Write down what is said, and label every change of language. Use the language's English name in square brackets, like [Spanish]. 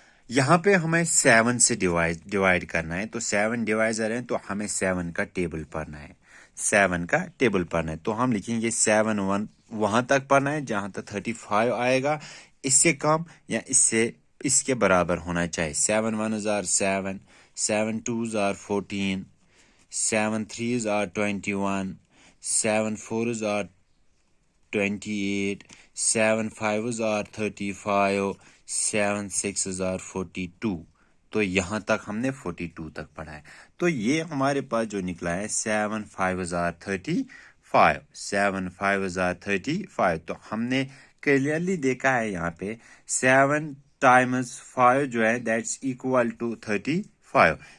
[Urdu] یہاں پہ ہمیں 7 سے ڈیوائڈ کرنا ہے، تو 7 ڈیوائزر ہیں، تو ہمیں 7 کا ٹیبل پڑھنا ہے. 7 کا ٹیبل پڑھنا ہے تو ہم لکھیں گے 7 1 وہاں تک پڑھنا ہے جہاں تک 35 آئے گا. اس سے کم یا اس کے برابر ہونا چاہیے. [English] 7 1s are 7, 7 2s are 14, 7 3s are 21, 7 4s are 28, 7 5s are 35, 7 6s are 42. [Urdu] تو یہاں تک ہم نے 42 تک پڑھا ہے. تو یہ ہمارے پاس جو نکلا ہے [English] 7 5s are 35. 7 5s are 35. [Urdu] تو ہم نے کلیئرلی دیکھا ہے یہاں پہ 7 times 5 جو ہے [English] that's equal to [Urdu] 35.